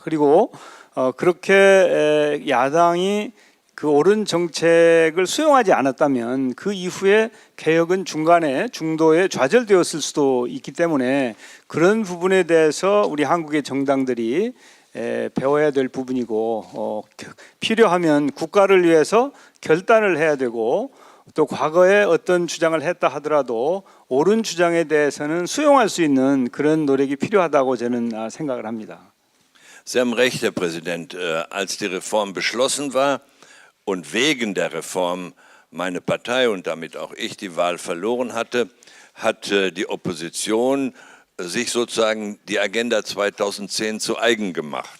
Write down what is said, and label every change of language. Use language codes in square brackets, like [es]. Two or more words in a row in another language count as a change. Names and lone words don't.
[ko] 그리고 그렇게 야당이 그 옳은 정책을 수용하지 않았다면 그 이후에 개혁은 중도에 좌절되었을 수도 있기 때문에 그런 부분에 대해서 우리 한국의 정당들이 배워야 될 부분이고 필요하면 국가를 위해서 결단을 해야 되고 또 과거에 어떤 주장을 했다 하더라도 옳은 주장에 대해서는 수용할 수 있는 그런 노력이 필요하다고 저는 생각을 합니다. [de] Sie haben recht, Herr Präsident. Als die Reform beschlossen war und wegen der Reform meine Partei und damit auch ich die Wahl verloren hatte, hat die Opposition sich sozusagen die Agenda 2010 zu eigen gemacht.